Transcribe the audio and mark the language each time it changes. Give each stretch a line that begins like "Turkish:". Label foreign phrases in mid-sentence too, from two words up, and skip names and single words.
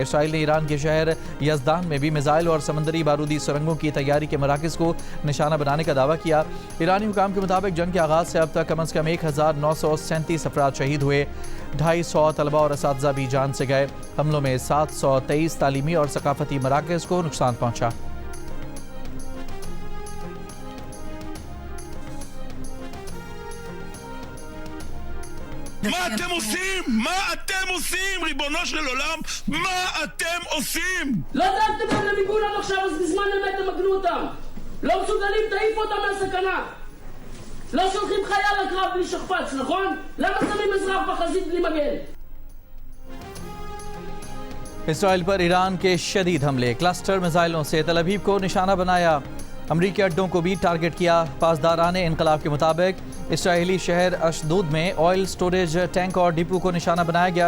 Urdu: اسرائیل نے ایران کے شہر یزدان میں بھی میزائل اور سمندری بارودی سرنگوں کی تیاری کے مراکز کو نشانہ بنانے کا دعویٰ کیا. ایرانی حکام کے مطابق جنگ کے آغاز سے اب تک کم از کم 1937 افراد شہید ہوئے. 250 طلبہ اور اساتذہ بھی جان سے گئے۔ حملوں میں 723 تعلیمی اور ثقافتی مراکز کو نقصان پہنچا.
Hebrew: מה אתם עושים? מה אתם עושים? ריבונו של עולם, מה אתם עושים? לא דאגתם גם למיגון עד עכשיו, אז בזמן אמת תמגנו אותם. לא מסוגלים, תעיפו אותם מהסכנה. לא שולחים חייל לקרב בלי שכפ"ץ, נכון? למה שמים אזרח בחזית בלי מגן?
Urdu: اسرائیل پر ایران کے شدید حملے. کلسٹر میزائلوں سے تل ابیب کو نشانہ بنایا۔ امریکی اڈوں کو بھی ٹارگٹ کیا. پاسداران انقلاب کے مطابق اسرائیلی شہر اشدود میں
English: oil storage tank
Urdu: اور ڈپو کو نشانہ بنایا گیا.